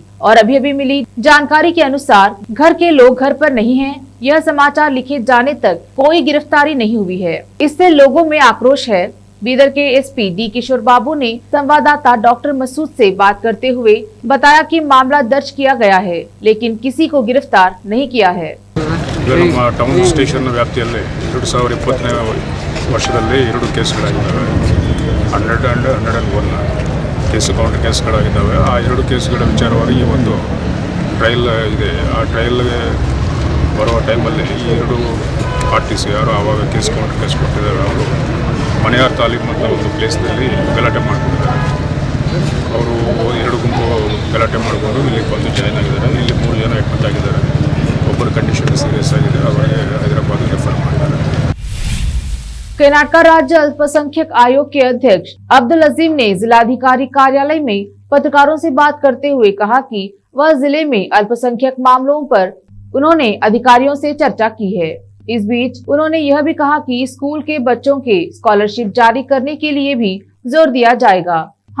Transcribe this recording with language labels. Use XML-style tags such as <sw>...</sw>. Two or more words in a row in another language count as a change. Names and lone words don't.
<hi>और अभी मिली जानकारी के अनुसार घर के लोग घर पर नहीं हैं। यह समाचार लिखे जाने तक कोई गिरफ्तारी नहीं हुई है। इससे लोगों में आक्रोश है। बीदर के एसपी डी किशोर बाबू ने संवाददाता डॉक्टर मसूद से बात करते हुए बताया कि मामला दर्ज किया गया है, लेकिन किसी को गिरफ्तार नहीं किया है।</hi> <kn>ನಮ್ಮ</kn> <en>town station</en> <kn>ವ್ಯಾಪ್ತಿಯಲ್ಲಿ 2020ನೇ ವರ್ಷದಲ್ಲಿ 2 ಕೇಸ್ಗಳಾಗಿದ್ದಾವೆ. 100 and 101 ಕೌಂಟರ್ ಕೇಸ್ಗಳಾಗಿದ್ದಾವೆ. ಆ 2 ಕೇಸ್ಗಳ ವಿಚಾರವಾಗಿ ಈ ಒಂದು ಟ್ರಯಲ್ ಇದೆ. ಆ ಟ್ರಯಲ್ಗೆ ಬರುವ ಟೈಮಲ್ಲಿ ಈ 2 ಪಾರ್ಟೀಸ್ ಯಾರು ಆವಾಗ</kn> <en>counter case</en> <kn>ಕೊಟ್ಟಿದ್ದಾರೆ, ಅವರು ಮನೆಯಾರ್ ತಾಲೂಕು ಅಂತ ಒಂದು ಪ್ಲೇಸ್ನಲ್ಲಿ ಗಲಾಟೆ ಮಾಡ್ಕೊಂಡಿದ್ದಾರೆ. ಅವರು 2 ಗುಂಪು ಗಲಾಟೆ ಮಾಡಿಕೊಂಡು ಇಲ್ಲಿಗೆ ಬಂದು ಜಾಯ್ನ್ ಆಗಿದ್ದಾರೆ. ಇಲ್ಲಿ 3 ಜನ ಅಡ್ಮಿಟ್ ಆಗಿದ್ದಾರೆ. ಒಬ್ಬರ</kn> <en>condition serious</en> <kn>ಆಗಿದೆ, ಅವರಿಗೆ ಹೈದರಾಬಾದ್ ರೆಫರ್ ಮಾಡಿದ್ದಾರೆ.</kn> <hi>कर्नाटक राज्य अल्पसंख्यक आयोग के अध्यक्ष अब्दुल अजीम ने जिलाधिकारी कार्यालय में पत्रकारों से बात करते हुए कहा कि वह जिले में अल्पसंख्यक मामलों पर उन्होंने अधिकारियों से चर्चा की है। इस बीच उन्होंने यह भी कहा कि स्कूल के बच्चों के स्कॉलरशिप जारी करने के लिए भी जोर दिया जाएगा।</hi>